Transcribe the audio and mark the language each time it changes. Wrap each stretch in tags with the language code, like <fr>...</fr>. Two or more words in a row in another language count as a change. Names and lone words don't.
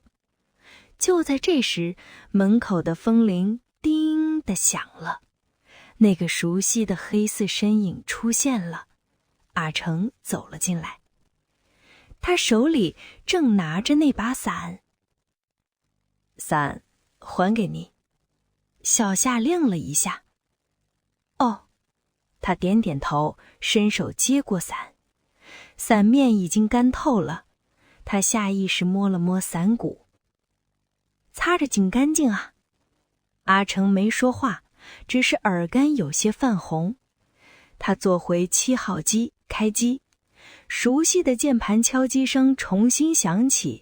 <zh>就在這時，門口的風鈴叮地響了，那個熟悉的黑色身影出現了。阿成走了進來，他手裡正拿着那把傘。伞，還給你。小夏愣了一下。哦，他點點頭，伸手接過傘。伞面已經乾透了，他下意識摸了摸傘骨。擦着緊乾淨啊。阿成沒說話，只是耳根有些泛紅。他坐回7號機，開機，熟悉的鍵盤敲擊聲重新響起。</zh>